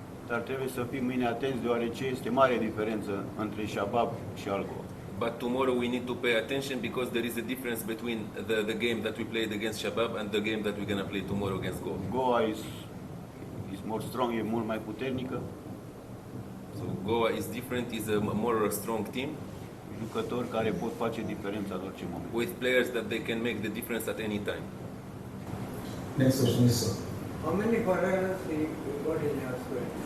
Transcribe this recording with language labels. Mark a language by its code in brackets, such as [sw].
[ro] dar trebuie să fim mâine atenți, deoarece este mare diferență între Shabab și Algo. [en] But tomorrow we need to pay attention because there is a difference between the game that we played against Shabab and the game that we're going to play tomorrow against Goa. Goa is more strong, [ro] e mult mai puternică, [en] So Goa is different, is a more strong team [ro] jucători care pot face diferența în orice moment. [en] with players that they can make the difference at any time. Next question is, sir. How many foreigners you got in your school?